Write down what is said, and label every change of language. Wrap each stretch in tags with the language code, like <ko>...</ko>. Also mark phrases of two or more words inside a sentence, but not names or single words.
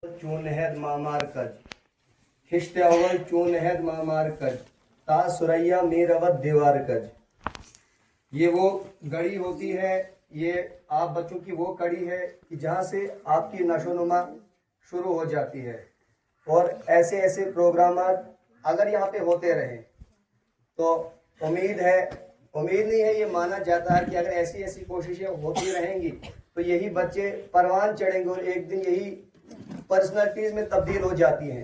<fa>چون نهد معمار کج، خشت اول چون نهد معمار کج، تا ثریا می‌رود دیوار کج.</fa> <ur>یہ وہ گھڑی ہوتی ہے، یہ آپ بچوں کی وہ کڑی ہے کہ جہاں سے آپ کی نشوونما شروع ہو جاتی ہے. اور ایسے ایسے پروگرام اگر یہاں پہ ہوتے رہیں تو امید نہیں ہے، یہ مانا جاتا ہے کہ اگر ایسی ایسی کوششیں ہوتی رہیں گی تو یہی بچے پروان چڑھیں گے اور ایک دن یہی پرسنالٹیز میں تبدیل ہو جاتی ہیں.</ur>